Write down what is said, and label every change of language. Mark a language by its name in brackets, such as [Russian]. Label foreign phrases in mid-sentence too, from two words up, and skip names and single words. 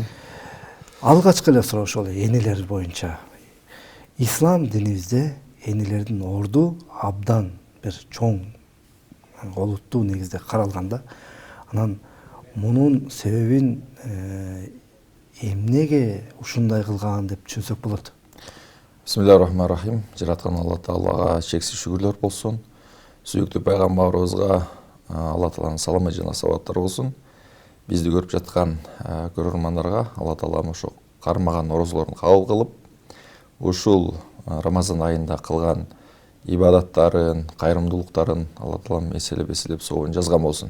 [Kyrgyz] Алгачкы эле суроо ошол энелер боюнча. Ислам динибизде энелердин орду абдан бир чоң, олуттуу негизде каралганда, анан мунун себебин эмнеге ушундай кылган деп түшүнсөк болот? [Arabic] بسم الله الرحمن الرحيم. [Kyrgyz] Жараткан Алла Таалага чексиз шүгүрлөр болсун. Сүйүктүү пайгамбарыбызга Алла Тааланын саламы жана салаваттары болсун. Бизди көрүп жаткан көрөрмандарга Алла Таалам ошо кармаган орозолорун кабыл кылып, ушул Рамазан айында кылган ибадаттарын, кайрымдуулуктарын Алла Таалам эселеп сообун жазган болсун.